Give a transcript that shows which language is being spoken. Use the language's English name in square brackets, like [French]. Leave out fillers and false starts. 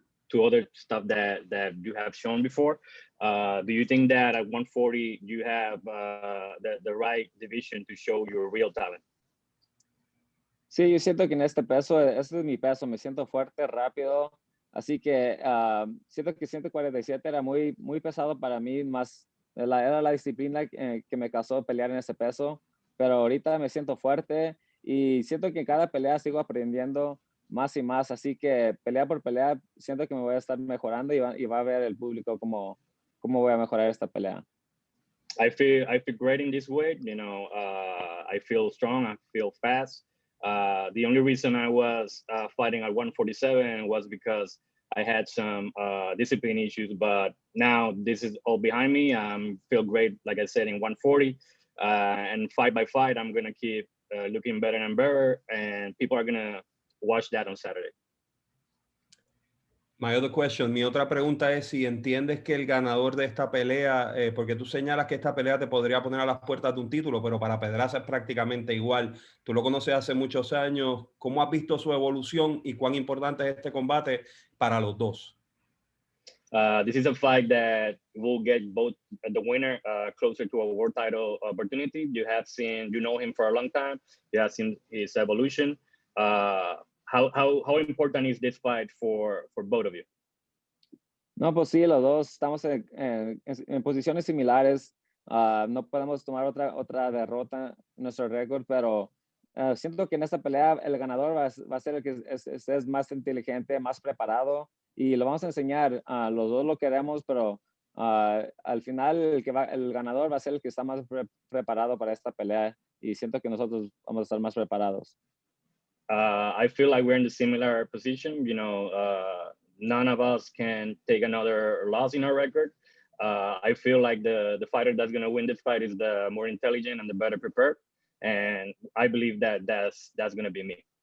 [English] to other stuff that you have shown before. Do you think that at 140 you have the right division to show your real talent? [Spanish] Sí, yo siento que en este peso, este es mi peso, me siento fuerte, rápido, así que siento que 147 era muy pesado para mí, más era la disciplina que me causó pelear en ese peso, pero ahorita me siento fuerte y siento que en cada pelea sigo aprendiendo más y más, así que pelea por pelea siento que me voy a estar mejorando y va a ver el público cómo voy a mejorar esta pelea. [English] I feel great in this weight. I feel strong. I feel fast. The only reason I was fighting at 147 was because I had some discipline issues, but now this is all behind me. I feel great, like I said, in 140. And fight by fight, I'm going to keep looking better and better, and people are going to watch that on Saturday. My other question, [Spanish] mi otra pregunta es si entiendes que el ganador de esta pelea, porque tú señalas que esta pelea te podría poner a las puertas de un título, pero para Pedraza es prácticamente igual. Tú lo conoces hace muchos años. ¿Cómo has visto su evolución y cuán importante es este combate para los dos? [English] This is a fight that will get both the winner closer to a world title opportunity. You know him for a long time. You have seen his evolution. How important is this fight for both of you? [Spanish] No, pues sí, los dos estamos en posiciones similares. No podemos tomar otra derrota en nuestro récord, pero siento que en esta pelea el ganador va a ser el que es más inteligente, más preparado, y lo vamos a enseñar. Los dos lo queremos, pero al final el ganador va a ser el que está más preparado para esta pelea, y siento que nosotros vamos a estar más preparados. [English] I feel like we're in the similar position. None of us can take another loss in our record. I feel like the fighter that's going to win this fight is the more intelligent and the better prepared. And I believe that's going to be me.